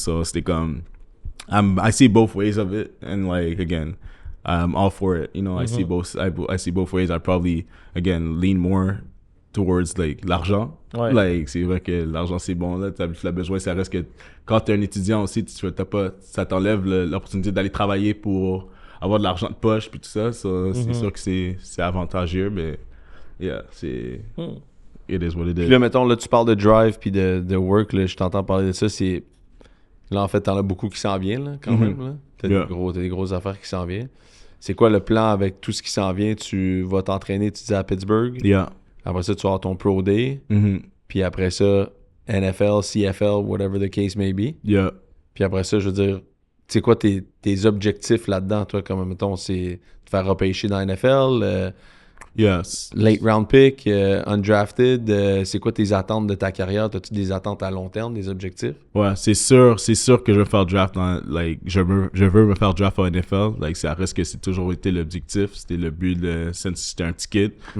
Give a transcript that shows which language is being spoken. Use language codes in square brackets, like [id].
[fr] So c'était comme, [en] I see both ways of it, and like again, I'm all for it. You know, I see both ways. I probably again lean more towards like [fr] l'argent. Ouais. Like c'est vrai que l'argent c'est bon là, t'as besoin. Ça reste que quand t'es un étudiant aussi, ça t'enlève l'opportunité d'aller travailler pour avoir de l'argent de poche puis tout ça. So, c'est sûr que c'est avantageux, mais yeah, c'est [en] it is what it is. [fr] Puis là mettons là tu parles de drive puis de work là, je t'entends parler de ça, c'est là en fait t'en as beaucoup qui s'en viennent là quand même là. T'as des grosses affaires qui s'en viennent. C'est quoi le plan avec tout ce qui s'en vient? Tu vas t'entraîner, tu dis à Pittsburgh. [en] Yeah. [fr] Après ça, tu vas avoir ton Pro Day. Puis après ça, [en] NFL, CFL, whatever the case may be. Yeah. [fr] Puis après ça, je veux dire, tu sais quoi tes objectifs là-dedans, toi, comme mettons, c'est te faire repêcher dans la NFL, [en] Yes. late round pick, undrafted. [fr] C'est quoi tes attentes de ta carrière? As-tu des attentes à long terme, des objectifs? Ouais, c'est sûr que je vais faire draft like, je veux me faire draft en NFL. Like, ça reste que c'est toujours été l'objectif. C'était le but [en] since [fr] j'étais un petit kid.